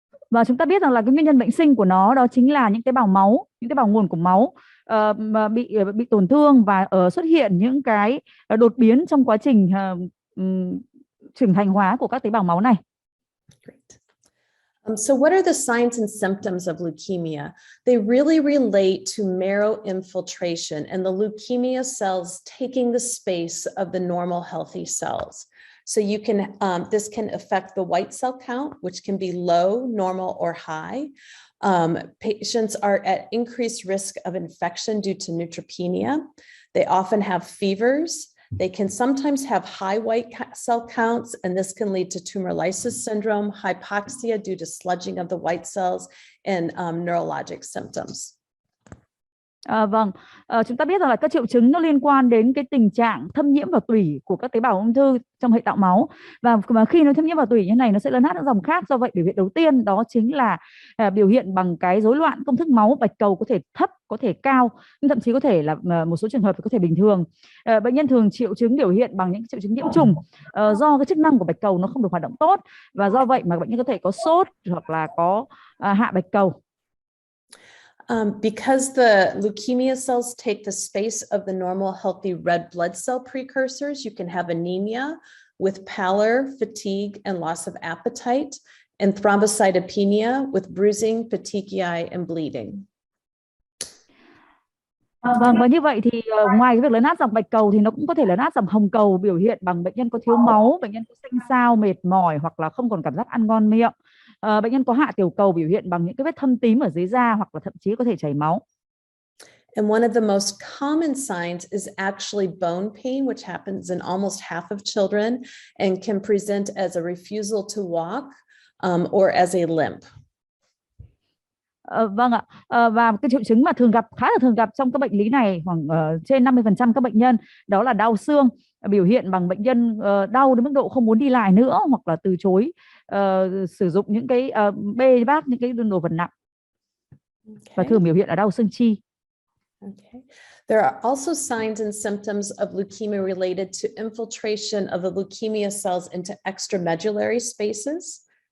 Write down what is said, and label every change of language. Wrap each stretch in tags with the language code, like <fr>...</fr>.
<vi>Và chúng ta biết rằng là cái nguyên nhân bệnh sinh của nó đó chính là những tế bào máu, những tế bào nguồn của máu mà bị tổn thương, và xuất hiện những cái đột biến trong quá trình trưởng thành hóa của các tế bào máu này.</vi> <en>So what are the signs and symptoms of leukemia? They really relate to marrow infiltration and the leukemia cells taking the space of the normal healthy cells. So you can this can affect the white cell count, which can be low, normal, or high. Patients are at increased risk of infection due to neutropenia. They often have fevers. They can sometimes have high white cell counts, and this can lead to tumor lysis syndrome, hypoxia due to sludging of the white cells, and neurologic symptoms.</en> <vi>Vâng, chúng ta biết rằng là các triệu chứng nó liên quan đến cái tình trạng thâm nhiễm vào tủy của các tế bào ung thư trong hệ tạo máu, và khi nó thâm nhiễm vào tủy như này nó sẽ lấn át các dòng khác. Do vậy biểu hiện đầu tiên đó chính là biểu hiện bằng cái rối loạn công thức máu, bạch cầu có thể thấp, có thể cao, nhưng thậm chí có thể là một số trường hợp thì có thể bình thường. Bệnh nhân thường triệu chứng biểu hiện bằng những triệu chứng nhiễm trùng do cái chức năng của bạch cầu nó không được hoạt động tốt, và do vậy mà bệnh nhân có thể có sốt hoặc là có hạ bạch cầu.</vi> <en>Because the leukemia cells take the space of the normal healthy red blood cell precursors, you can have anemia with pallor, fatigue, and loss of appetite, and thrombocytopenia with bruising, petechiae, and bleeding.</en> <vi>Vâng, và như vậy thì ngoài cái việc lấn át dòng bạch cầu thì nó cũng có thể lấn át dòng hồng cầu, biểu hiện bằng bệnh nhân có thiếu máu, bệnh nhân có xanh xao, mệt mỏi, hoặc là không còn cảm giác ăn ngon miệng. Bệnh nhân có hạ tiểu cầu, biểu hiện bằng những cái vết thâm tím ở dưới da, hoặc là thậm chí có thể chảy máu.</vi> <en>And one of the most common signs is actually bone pain, which happens in almost half of children and can present as a refusal to walk or as a limp.</en> <vi>Vâng ạ, và cái triệu chứng mà khá là thường gặp trong các bệnh lý này, khoảng trên 50% các bệnh nhân, đó là đau xương, biểu hiện bằng bệnh nhân đau đến mức độ không muốn đi lại nữa, hoặc là từ chối sử dụng những cái bê vác những cái đồ vật nặng, và thường biểu hiện ở đau xương chi.</vi> <en>Okay. There are also signs and symptoms of leukemia related to infiltration of the leukemia cells into extramedullary spaces.</en>